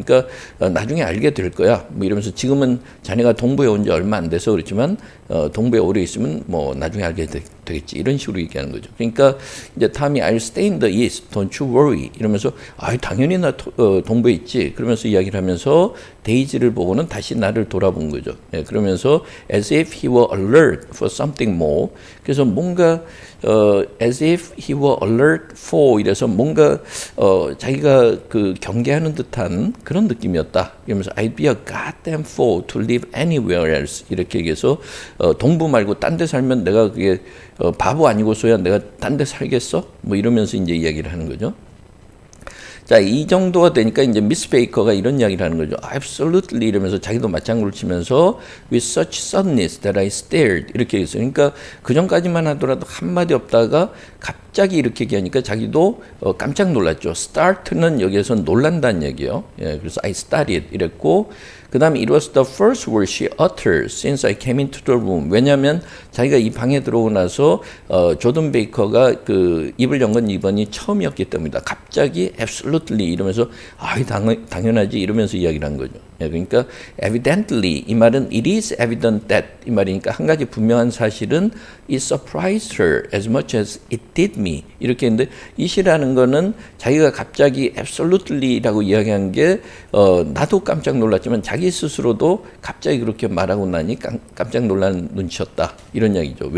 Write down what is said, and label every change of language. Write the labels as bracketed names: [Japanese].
[Korean] 그러니까 나중에 알게 될 거야 뭐 이러면서 지금은 자네가 동부에 온 지 얼마 안 돼서 그렇지만 동부에 오래 있으면 뭐 나중에 알게 되겠지 이런 식으로 얘기하는 거죠. 그러니까 이제 탐이 [English] I'll stay in the east, don't you worry [Korean] 이러면서 당연히 나 동부에 있지 그러면서 이야기를 하면서 데이지를 보고는 다시 나를 돌아본 거죠. 그러면서 [English] as if he were alert for something more [Korean] 그래서 뭔가 [English] as if he were alert for [Korean] 이래서 뭔가 자기가 경계하는 듯한 그런 느낌이었다. 그러면서 [English] I'd be a goddamn fool to live anywhere else [Korean] 이렇게 얘기해서 동부 말고 딴 데 살면 내가 그게 바보 아니고서야 내가 딴 데 살겠어? 뭐 이러면서 이제 이야기를 하는 거죠. 자, 이 정도가 되니까 이제 미스 베이커가 이런 이야기를 하는 거죠. Absolutely 이러면서 자기도 맞장구를 치면서 [English] with such suddenness that I stared [Korean] 이렇게 했어요. 그러니까 그 전까지만 하더라도 한마디 없다가 갑자기 이렇게 얘기하니까 자기도 깜짝 놀랐죠. start는 여기에서 놀란다는 얘기예요. 그래서 [English] I started [Korean] 이랬고 그 다음에 [English] it was the first word she uttered since I came into the room. [Korean] 왜냐하면 자기가 이 방에 들어오고 나서 조던 베이커가 입을 연 건 이번이 처음이었기 때문이다. 갑자기 absolutely 이러면서 당연하지 이러면서 이야기를 한 거죠. 그러니까 evidently 이 말은 [English] it is evident that [Korean] 이 말이니까 한 가지 분명한 사실은 [English] it surprised her as much as it did me [Korean] 이렇게 했는데 it이라는 거는 자기가 갑자기 absolutely라고 이야기한 게 나도 깜짝 놀랐지만 자기 스스로도 갑자기 그렇게 말하고 나니 깜짝 놀란 눈치였다 이런 이야기죠.